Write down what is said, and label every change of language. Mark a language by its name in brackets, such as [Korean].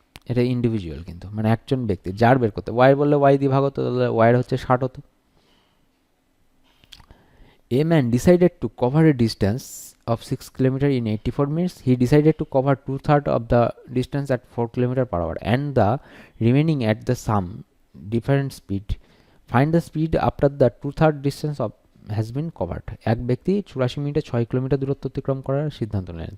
[Bangla] এটা ইন্ডিভিজুয়াল কিন্তু, মানে একজন ব্যক্তি যার বের করতে, ওয়াই বললে ওয়াই দিয়ে ভাগ হতো, তাহলে ওয়াইয়ের হচ্ছে 60 হতো। [English] A man decided to cover a distance of 6 kilometers in 84 minutes. He decided to cover two-thirds of the distance at 4 kilometers per hour and the remaining at the sum different speed. Find the speed after the two-third distance of has been covered. [Bangla] এক ব্যক্তি 84 মিনিটে 6 kilometre দূরত্ব অতিক্রম করার সিদ্ধান্ত নেন।